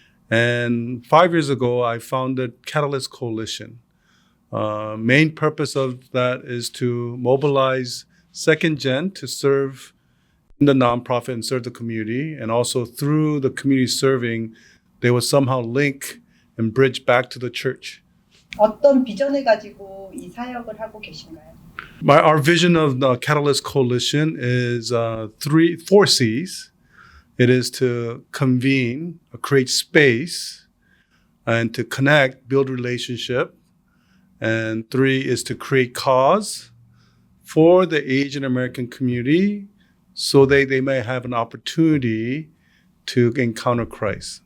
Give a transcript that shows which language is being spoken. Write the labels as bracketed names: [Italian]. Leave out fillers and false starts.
[English] And 5 years ago, I founded Catararis트콜리션. Main purpose of that is to mobilize second gen to serve in the nonprofit and serve the community. And also through the community serving, they would somehow link and bridge back to the church. [Korean] 어떤 비전을 가지고 이 사역을 하고 계신가요? [English] Our vision of the Catararis트콜리션 is 4 C's. It is to convene, create space, and to connect, build relationship. And 3 is to create cause for the Asian American community so they may have an opportunity to encounter Christ.